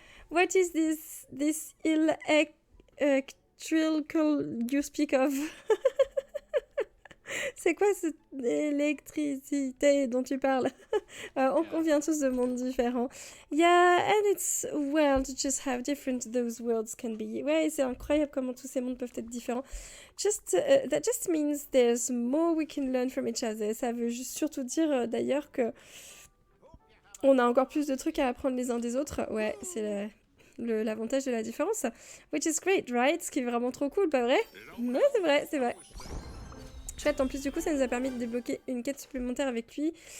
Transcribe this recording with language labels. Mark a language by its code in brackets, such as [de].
[en] What is this electrical you speak of? [fr] C'est quoi cette électricité dont tu parles? On vient tous de mondes différents. [en] Yeah, and it's well to just have different those worlds can be. [fr] Ouais, c'est incroyable comment tous ces mondes peuvent être différents. [en] That just means there's more we can learn from each other. [fr] Ça veut juste surtout dire d'ailleurs que on a encore plus de trucs à apprendre les uns des autres. Ouais, c'est l'avantage de la différence. [en] Which is great, right? [fr] Ce qui est vraiment trop cool, pas vrai? Ouais, c'est vrai, c'est vrai. Chouette, en plus du coup ça nous a permis de débloquer une quête supplémentaire avec lui.